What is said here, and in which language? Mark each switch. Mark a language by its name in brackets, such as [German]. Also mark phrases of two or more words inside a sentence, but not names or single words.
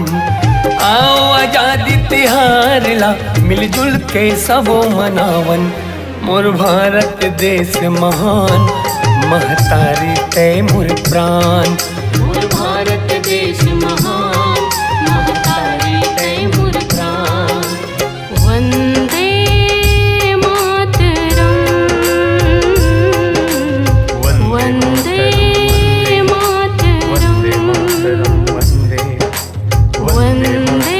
[Chhattisgarhi] आओ आजादी तिहार ला मिलजुल के सबो मनावन। मोर भारत देश महान महतारी तय मोर प्राण, मोर भारत देश महान महतारी तय मोर प्राण। [Sanskrit] वंदे मातरम, वंदे मातरम, वंदे मातरम, वंदे